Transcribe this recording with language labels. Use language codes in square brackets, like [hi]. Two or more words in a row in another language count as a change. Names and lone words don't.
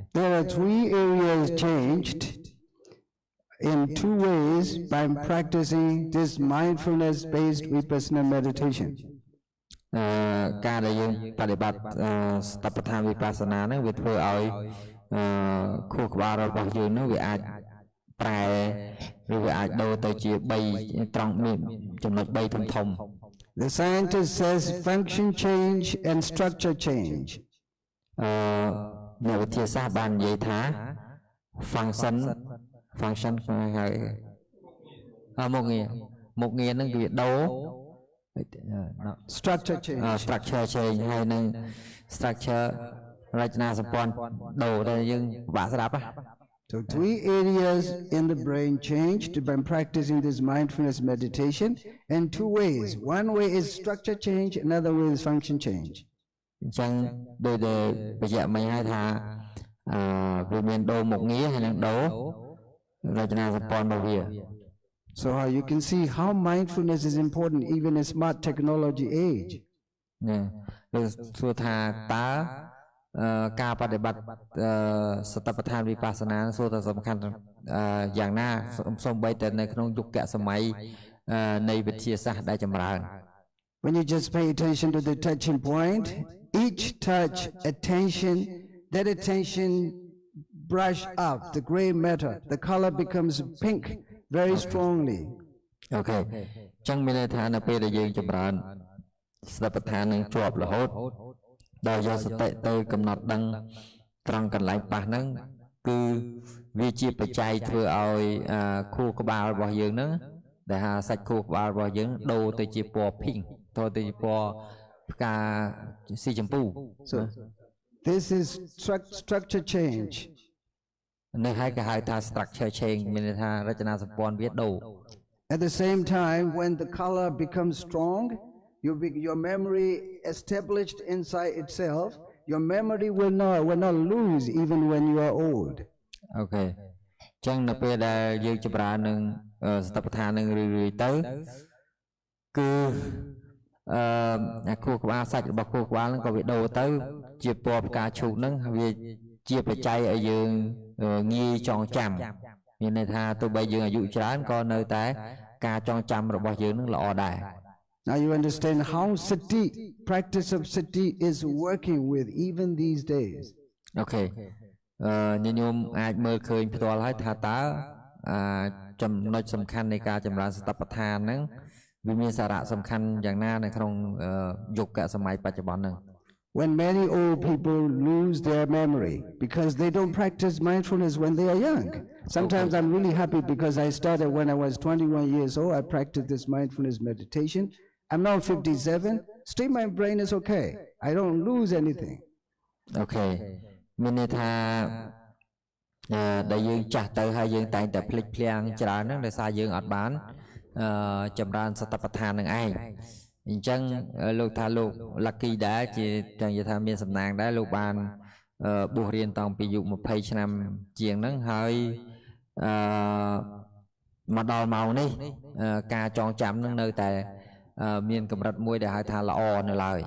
[en] There are three areas changed in two ways by practicing this mindfulness based vipassana meditation [km] ការដែលយើងបប្រតិបត្តិសតិប្បដ្ឋានវិបស្សនាហ្នឹងវាធ្វើឲ្យខួរក្បាលរបស់យើងនោះវាអាចប្រែឬវាអាចដូរទៅជា3ត្រង់មានចំណុច3ធំ [en] The scientist says function change and structure change [km] អ្នកវិទ្យាសាស្ត្របាននិយាយថា function ហើយមុខងារហ្នឹងគឺដូរ [en] structure change [km] ហើយនឹង structure រចនាសម្ព័ន្ធដូរតែយើងពិបាកស្ដាប់ [en] So three areas in the brain changed by practicing this mindfulness meditation in two ways. One way is structure change, another way is function change. [km] អញ្ចឹងដោយតែបញ្ជាក់មិញហើយថាវាមានដូរមុខងារហើយនឹងដូររចនាសម្ព័ន្ធរបស់វា [en] So you can see how mindfulness is important even in smart technology age. [km] ណាគឺសួរថាតើការបដិបត្តិសតិប្បដ្ឋានវិបស្សនាសួរថាសំខាន់យ៉ាងណាសូម្បីតែនៅក្នុងយុគសម័យនៃវិទ្យាសាស្ត្រដែលចម្រើន [en] When you just pay attention to the touching point, each touch attention, that attention brush up the gray matter, the color becomes pink very strongly. [km] អូខេចឹងមានន័យថានៅពេលដែលយើងចម្រើនស្ដេចប្រធាននឹងជាប់រហូតដល់យកសតិទៅកំណត់ដឹងត្រង់កន្លែងប៉ះហ្នឹងគឺវាជាបច្ច័យធ្វើឲ្យខួរក្បាលរបស់យើងហ្នឹងដែលថាសាច់ខួរក្បាលរបស់យើងដូរទៅជាពណ៌ pink ទៅជាពណ៌ផ្កាស៊ីចម្ពូ [en] So this is structure change. [km] នៅហើយគេហៅថា [en] structure change [km] មានន័យថារចនាសម្ព័ន្ធវាដូរ [en] At the same time, when the color becomes strong, your memory established inside itself, your memory will not lose even when you are old. Okay. [km] ចឹងនៅពេលដែលយើងចម្រើននឹងសតិប្បដ្ឋាននឹងរឿយៗទៅគឺខួរក្បាលសាច់របស់ខួរក្បាលហ្នឹងក៏វាដូរទៅជាពណ៌ផ្កាឈូកហ្នឹងវាជាបច្ច័យឲ្យយើងងាយចងចាំមានន័យថាទោះបីយើងអាយុច្រើនក៏នៅតែការចងចាំរបស់យើងនឹងល្អដែរ [en] Now you understand how sati, practice of sati is working with even these days. Okay. [km] ញញោមអាចមើលឃើញផ្ទាល់ហើយថាតើចំណុចសំខាន់នៃការចម្រើនសតិប្បដ្ឋានហ្នឹងវាមានសារៈសំខាន់យ៉ាងណានៅក្នុងយុគសម័យបច្ចុប្បន្នហ្នឹង [en] When many old people lose their memory because they don't practice mindfulness when they are young. Sometimes I'm really happy because I started when I was 21 years old. I practiced this mindfulness meditation. I'm now 57. Still my brain is okay. I don't lose anything. Okay. [km] មានន័យថាដែលយើងចាស់ទៅហើយយើងតែងតែភ្លេចភ្លាំងច្រើនហ្នឹងដោយសារយើងអត់បានចម្រើនសតិប្បដ្ឋាននឹងឯងអញ្ចឹងលោកថាលោក lucky ដែរជាទាំងនិយាយថាមានសំណាងដែរលោកបានបួសរៀនតាំងពីអាយុ20ឆ្នាំជាងហ្នឹងហើយមកដល់ម៉ោងនេះការចងចាំហ្នឹងនៅតែមានកម្រិតមួយដែលហៅថាល្អនៅឡើយ